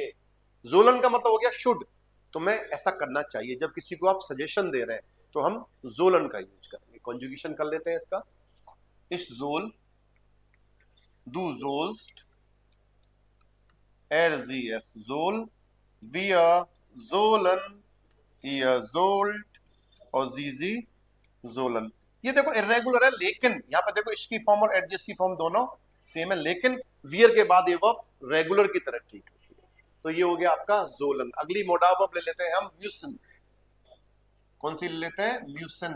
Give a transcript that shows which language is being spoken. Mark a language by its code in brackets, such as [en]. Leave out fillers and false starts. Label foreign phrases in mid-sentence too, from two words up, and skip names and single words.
[hi] जोलन का मतलब हो गया शुड। तो मैं ऐसा करना चाहिए। जब किसी को आप सजेशन दे रहे हैं तो हम जोलन का यूज करेंगे। कॉन्जुगेशन कर लेते हैं इसका। [de] ich soll, du sollst, er sie es soll, wir zolen, ihr zollt और sie sollen. [hi] ये देखो इरेगुलर है, लेकिन यहां पे देखो इसकी फॉर्म और एडजस्ट की फॉर्म दोनों सेम है, लेकिन वियर के बाद ये वर्ब रेगुलर की तरह ट्रीट होती है। तो ये हो गया आपका जोलन। अगली मोडा वर्ब ले लेते हैं हम, म्यूसन। कौन सी ले लेते हैं? म्यूसन।